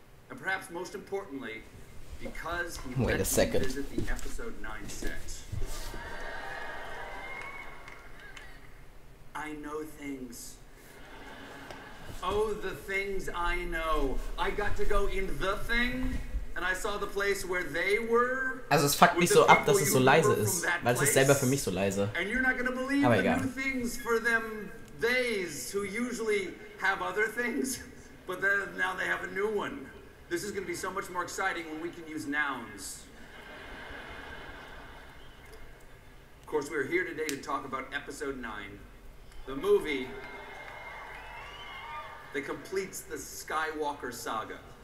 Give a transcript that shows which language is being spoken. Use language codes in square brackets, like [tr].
[en] And perhaps most importantly, because he let me visit the episode 9 set. I know things. Oh, the things I know. I got to go in the thing, and I saw the place where they were. [de] Also es fuckt mich so ab, dass es so leise ist, weil es ist selber für mich so leise. [en] And you're not gonna believe [de] Aber [en] the [de] egal. [en] new things for them theys who usually have other things, but then now they have a new one. This is going to be so much more exciting when we can use nouns. Of course, we're here today to talk about episode 9, the movie that completes the Skywalker saga.